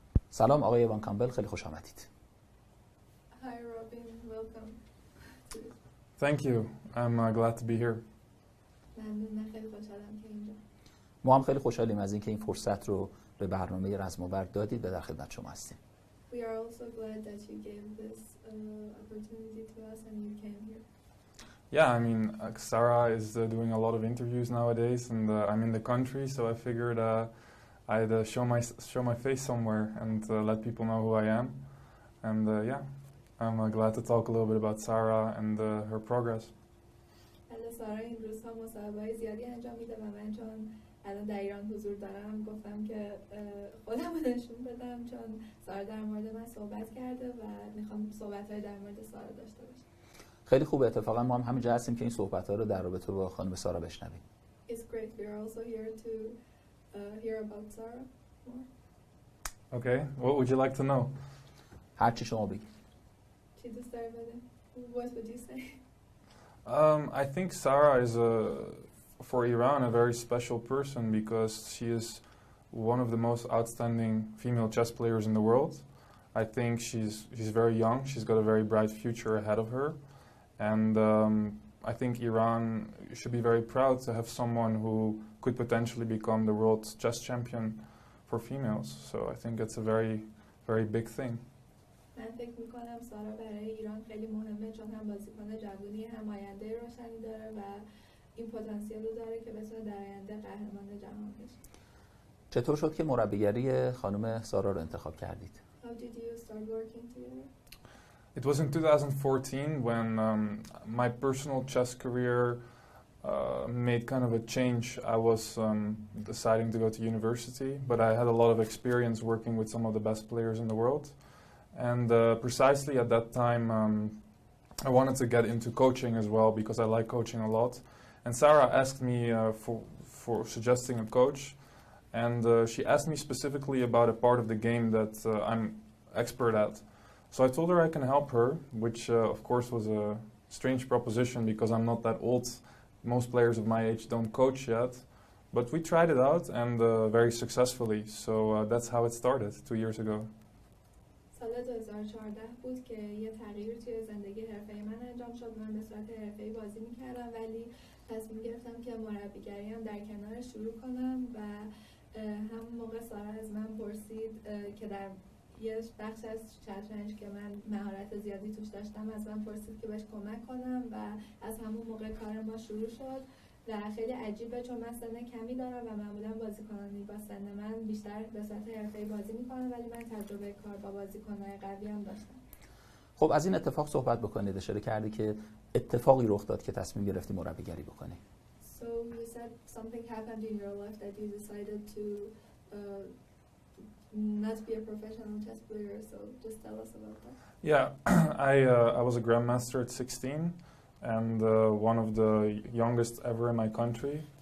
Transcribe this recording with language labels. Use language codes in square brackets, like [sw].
[fa] سلام آقای وان کامپل، خیلی خوش آمدید. [en] Hi Robin, welcome. Thank you. I'm glad to be here. [fa] من خیلی خوشحالم که اینجا. ما هم خیلی خوشحالیم از اینکه این فرصت رو به برنامه رزماور دادید و در خدمت شما هستیم. [en] We are also glad that you gave this opportunity to us and you came here. Yeah, I mean, Sara is doing a lot of interviews nowadays, and I'm in the country, so I figured I'd show my face somewhere and let people know who I am. And yeah, I'm glad to talk a little bit about Sara and her progress. [fa] حالا سارا این روزها مصاحبه‌های زیادی انجام میده و من چون الان در ایران حضور دارم گفتم که خودم رو نشون بدم، چون سارا در مورد من صحبت کرده و میخوام صحبت‌های در مورد سارا داشته باشم. خیلی خوبه، اتفاقا ما هم همینجا هستیم که این صحبت‌ها رو در رابطه با خانم سارا بشنویم. [en] It's great. We are also here to hear about Sara more. Okay, what would you like to know? [fa] هر چی شما بگید. چی دوست داری بدیم؟ [en] What would you say? I think Sara is for Iran a very special person because she is one of the most outstanding female chess players in the world. I think she's very young. She's got a very bright future ahead of her, and I think Iran should be very proud to have someone who could potentially become the world chess champion for females. So I think it's a very, very big thing. [fa] من فکر میکنم سارا برای ایران خیلی مهمه، چون هم بازیکن جوونی، هم آینده روشنی داره و این پتانسیل رو داره که بتونه در آینده قهرمان جهان بشه. چطور شد که مربیگری خانم سارا رو انتخاب کردید؟ [en] How did you start working together? It was in 2014 when my personal chess career made kind of a change. I was deciding to go to university, but I had a lot of experience working with some of the best players in the world. And precisely at that time, I wanted to get into coaching as well because I like coaching a lot. And Sara asked me for suggesting a coach, and she asked me specifically about a part of the game that I'm expert at. So I told her I can help her, which of course was a strange proposition because I'm not that old. Most players of my age don't coach yet. But we tried it out and very successfully. So that's how it started 2 years ago. [fa] سال 2014 بود که یه تغییر توی زندگی حرفه‌ای من انجام شد. من به صورت حرفه‌ای بازی می‌کردم ولی تصمیم گرفتم که مربیگری هم در کنار شروع کنم و همون موقع سارا از من پرسید که در یه بخش از شطرنج که من مهارت زیادی توش داشتم از من پرسید که بهش کمک کنم و از همون موقع کار ما شروع شد و خیلی عجیبه چون من سن کمی دارم و معمولا بازیکنانی با سن من بیشتر به صورت حرفه‌ای بازی میکنن، ولی من تجربه کار با بازیکن‌های قوی هم داشتم. خب از این اتفاق صحبت بکنید. اشاره کردی که اتفاقی رخ داد که تصمیم گرفتی مربیگری بکنی. [en] So you said something happened in your life that you decided to not be a professional chess player, so just tell us about that. Yeah, I was a grandmaster at 16 and one of the youngest ever in my country.